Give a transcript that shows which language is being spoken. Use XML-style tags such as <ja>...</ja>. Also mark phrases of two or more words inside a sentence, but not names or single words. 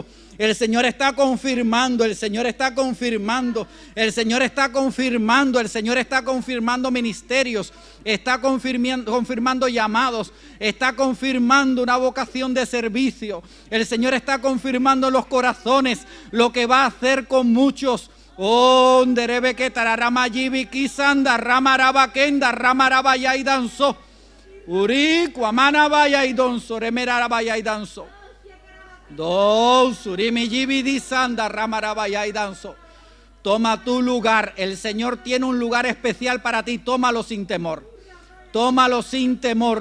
<es>El Señor está confirmando, el Señor está confirmando, el Señor está confirmando, el Señor está confirmando ministerios, está confirmando llamados, está confirmando una vocación de servicio. El Señor está confirmando en los corazones lo que va a hacer con muchos. Oh, nderebe que tararama yibi kisanda ramaraba kenda ramaraba y danzo. Uri kuamana vaya y donzo remerara vaya y danzo. Toma tu lugar. El Señor tiene un lugar especial para ti. Tómalo sin temor. Tómalo sin temor.</es>